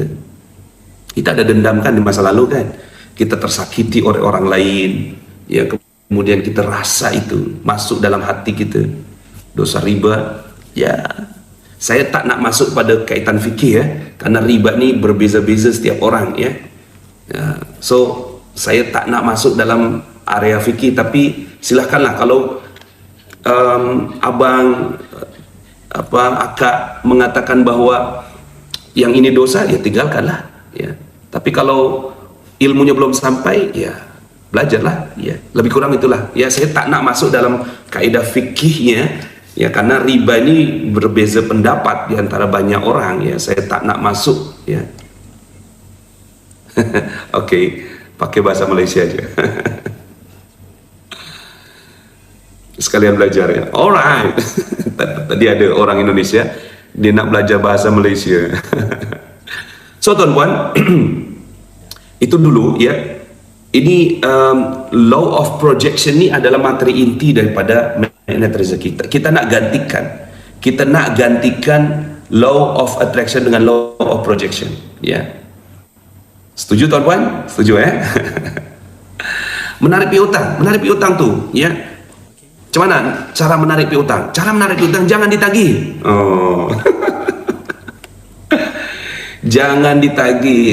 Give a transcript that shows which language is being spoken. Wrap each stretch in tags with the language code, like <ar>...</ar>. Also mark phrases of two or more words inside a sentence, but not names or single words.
<ms>Kita ada dendam kan di masa lalu kan. Kita tersakiti oleh orang lain, ya, kemudian kita rasa itu masuk dalam hati kita. Dosa riba, ya. Saya tak nak masuk pada kaitan fikih, ya, karena riba ni berbeza-beza setiap orang, ya. Ya. So saya tak nak masuk dalam area fikih, tapi silahkanlah kalau abang akak mengatakan bahwa yang ini dosa, ya tinggalkanlah, ya. Tapi kalau ilmunya belum sampai, ya belajarlah, ya. Lebih kurang itulah, ya. Saya tak nak masuk dalam kaidah fikihnya, ya, karena riba ini berbeza pendapat di antara banyak orang, ya. Saya tak nak masuk, ya.</ms> <id>Oke, pakai bahasa Malaysia aja. Sekalian belajar, ya. Alright.</id> <ms>Tadi ada orang Indonesia, dia nak belajar bahasa Malaysia. So tuan-puan, itu dulu, ya. Ini</ms> <en>law of projection</en> <ms>ni adalah materi inti daripada magnet rezeki. Kita nak gantikan</ms> <en>law of attraction</en> <ms>dengan</ms> <en>law of projection,</en> <ms>ya. Setuju tuan-puan? Setuju, ya? Menarik piutang tu, ya. Macam mana cara menarik piutang? Cara menarik piutang jangan ditagih. Oh. Jangan ditagih.</ms>